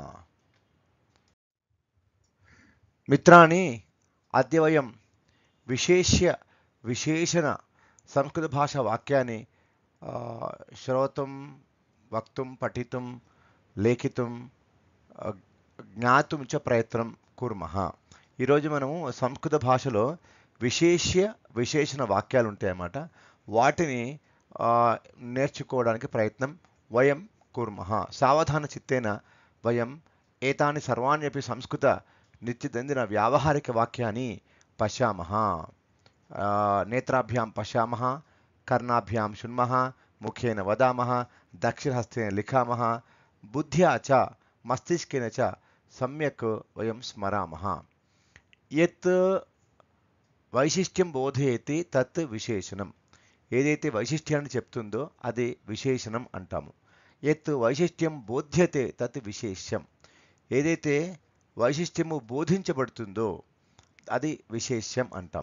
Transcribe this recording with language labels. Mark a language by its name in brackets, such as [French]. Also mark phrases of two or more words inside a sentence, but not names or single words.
[Sanskrit] मित्राणि अद्य वयं विशेषण संस्कृतभाषा वाक्यानि श्रोतुं वक्तुं पठितुं लेखितुं ज्ञातुं च प्रयत्नं कुर्मः। [Telugu] ఈరోజు మనము సంస్కృత భాషలో విశేషణ వాక్యాలు ఉంటాయన్నమాట. వాటిని నేర్చుకోవడానికి ప్రయత్నం [Sanskrit] వయం కుర్మః. సావధాన చిత్తేన వయం ఏతాని సర్వాణ్యపి సంస్కృత నిత్యదందిన వ్యావహారిక వాక్యాన్ని పశ్యామः. నేత్రాభ్యాం పశ్యామः, कर्णाभ्यां शृण्मः, मुखेन वदामः, दक्षिणहस्तेन लिखामः, बुद्ध्या च मस्तिष्केन च सम्यक् वयं स्मरामः. यत् వైశిష్ట్యం బోధయతి తత్ విశేషణం. [Telugu] ఏదైతే వైశిష్ట్యాన్ని చెప్తుందో అది విశేషణం అంటాము. [Sanskrit] యత్ వైశిష్ట్యం బోధ్యతే తత్ విశేష్యం. [Telugu] ఏదైతే వైశిష్ట్యము బోధించబడుతుందో అది విశేష్యం అంటాం.